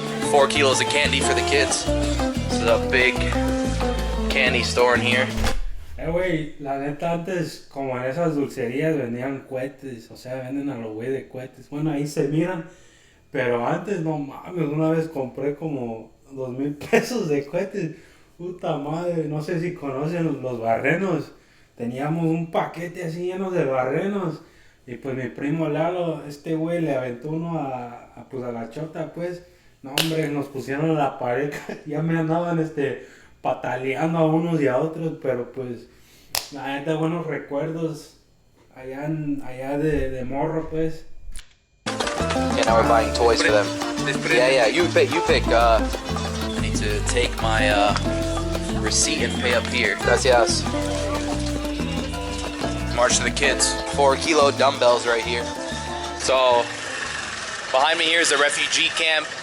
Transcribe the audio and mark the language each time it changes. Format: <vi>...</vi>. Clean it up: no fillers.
<en>4 kilos of candy for the kids. This is a big candy store in here.</en> <es>Güey, la neta antes, como en esas dulcerías vendían cohetes, o sea, venden a los güey de cohetes. Bueno, ahí se miran, pero antes, no mames, una vez compré como 2,000 pesos de cohetes. Puta madre, no sé si conocen los barrenos. Teníamos un paquete así lleno de barrenos. Y pues mi primo Lalo, este güey le aventó uno a la chota, pues. No, hombre, nos pusieron la pared. Ya me andaban pataleando a unos y a otros, pero pues la neta, buenos recuerdos allá de morro, pues.</es> <en>Okay, now we're buying toys for them. Yeah, you pick. I need to take my receipt and pay up here.</en> <es>Gracias.</es> <en>March to the kids. 4-kilo dumbbells right here. So behind me here is a refugee camp.</en>